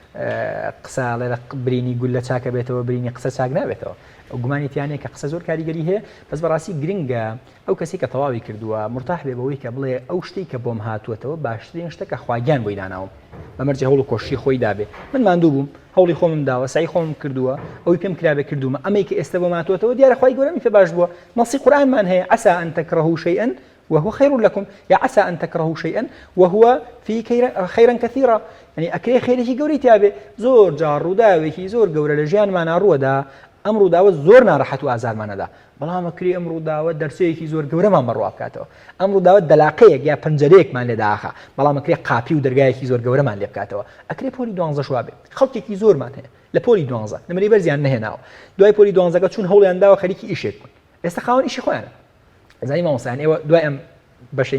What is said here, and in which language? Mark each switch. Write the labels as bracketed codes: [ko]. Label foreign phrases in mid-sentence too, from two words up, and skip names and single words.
[ckb] قسە لە برینی گول لە چاکە بێتەوە برینی قسە چاک نابێتەوە گومانیتیانەیە کە قسە زۆر کاریگەری هەیە بەس بەڕاستی گرنگە ئەو کەسی کە تەواوی کردووە مرتاح بێ بەوەی کە بڵێ ئەو شتێک کە بۆم هاتووەتەوە باشترین شتەکە خواگیان بۆی داناوم بەمەرجێ هەوڵ و کۆشی خۆی دابێ من ماندوو بووم هەوڵی خۆمم داوە سعی خۆمم کردووە ئەوی پێم کرابێ کردومە ئەمەی کە ئێستا بۆم هاتووەتەوە دیارە خوای گەورەمی پێ باش بووە نەسی قورئانمان هەیە [ar] عسى أن تكرهوا شيئا وهو خير لكم يا عسى أن تكرهوا شيئا وهو فيه خيرا كثيرا [ckb] يعني أكري خيري گەوری تابێ زۆر جار ڕووداوێکی زۆر گەورە لە ژیانمانە ڕووەدا ئەم ڕووداوە زۆر ناڕەحەت و ئازارمانەدا بەڵام ئەکرێ ئەم ڕووداوە دەرسەیەکی زۆر گەورەمان بەڕوا بکاتەوە ئەم ڕووداوە دەلاقەیەک یا پەنجەرەیەکمان لێ داخە بەڵام ئەکرێ قاپی و دەرگایەکی زۆر گەورەمان لێ بکاتەوە ئەکرێ پۆلی 12 شوا بێ خەڵکێکی زۆرمان هەیە لە پۆلی 12 نمرەی بەرزیان نەهێناوە دوای پۆلی 12 چون هەوڵیان داوە خەریکی ئیشێک بوون ئێستا خاوەن ئیشی خۆیانە زانی مامۆستایان ئێوە دوای ئەم بەشەی